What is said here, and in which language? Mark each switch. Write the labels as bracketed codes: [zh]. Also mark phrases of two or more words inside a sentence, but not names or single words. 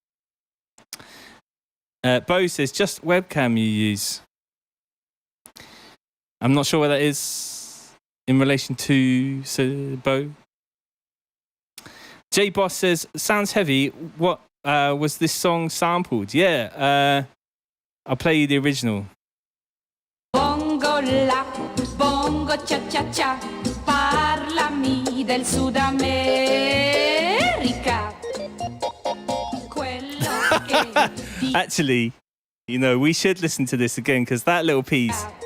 [en] Bo says, just webcam you use. I'm not sure what that is in relation to Bo. J Boss says, sounds heavy. What was this song sampled? Yeah, I'll play you the original. [it] Bongo la, bongo cha cha cha, parlami del Sud America. [en] Actually, you know, we should listen to this again because that little piece.